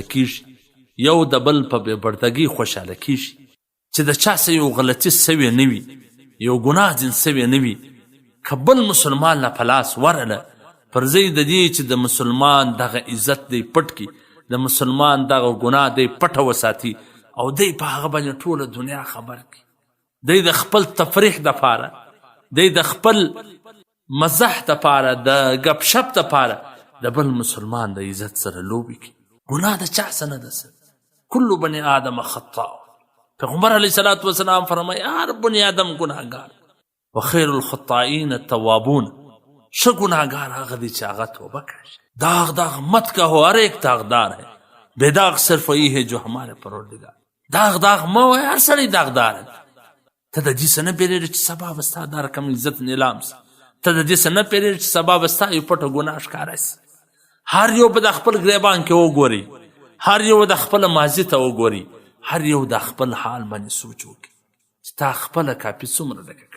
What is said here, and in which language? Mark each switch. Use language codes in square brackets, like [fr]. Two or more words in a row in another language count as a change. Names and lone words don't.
[ps] کېږي، یو د بل په بېبردګۍ خوشحاله کېږي، چې د چا څه یو غلطي سوې نه وي، یو ګناه ځین سوې نه وي، که بل مسلمان له په لاس ورله پر ځای د دې چې د مسلمان دغه عزت دی پټ کړي، د مسلمان دغه ګناه دی پټه وساتي او دی په هغه باندې ټوله دنیا خبر کړي، دی د خپل تفریح دپاره، دی د خپل مزح دپاره، د ګپ شپ دپاره د بل مسلمان د عزت سره لوبې کړي. ګناه د چا څه نه ده، [ar] کل بني آدم خطاء. [ps] پیغمبر علیه صلات وسلام فرمایي هر بني آدم ګناهګار، [ar] وخیر الخطائین التوابون. [ps] ښه ګناهګار هغه دی چې هغه توبه کوي. [ur] داغ داغ مت کہو ہر ایک داغدار ہے، بے داغ صرف وہی ہے جو ہمارے پروردگار. [ps] داغ داغ مه وایه، هر سړی داغدار دی. ته د دې څه نه بیریږې چې سبا به ستا دا رقم عزت نیلام سي، ته د دې څه نه بیریږې چې سبا به ستا یو پټه ګناه ښکاره سي. هر یو به د خپل ګریبان کې وګوري، هر یو د خپل ماضي ته وګوري، هر یو د خپل حال باندې سوچ وکړي چې تا خپله کاپي څومره ډکه کړې.